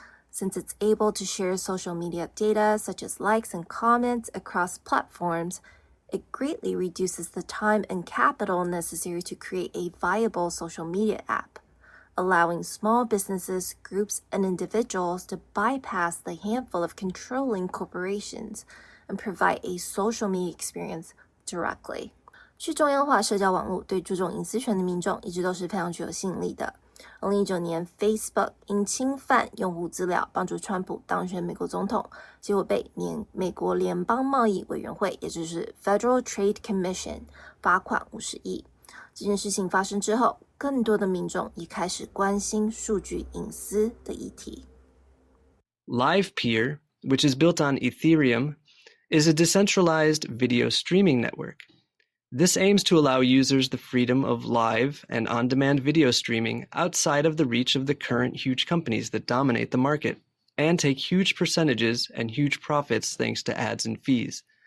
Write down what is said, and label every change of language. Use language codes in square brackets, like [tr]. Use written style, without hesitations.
[en] Since it's able to share social media data such as likes and comments across platforms, it greatly reduces the time and capital necessary to create a viable social media app, allowing small businesses, groups, and individuals to bypass the handful of controlling corporations and provide a social media experience directly. [zh] 去中央化社交网络对注重隐私权的民众一直都是非常具有吸引力的。 2019年 Facebook 因侵犯用户资料帮助川普当选美国总统，结果被美国联邦贸易委员会，也就是 Federal Trade Commission 罚款50亿。这件事情发生之后，更多的民众也开始关心数据隐私的议题。 [en] Livepeer, which is built on Ethereum, is a decentralized video streaming network. This aims to allow users the freedom of live and on-demand video streaming outside of the reach of the current huge companies that dominate the market and take huge percentages and huge profits thanks to ads and fees.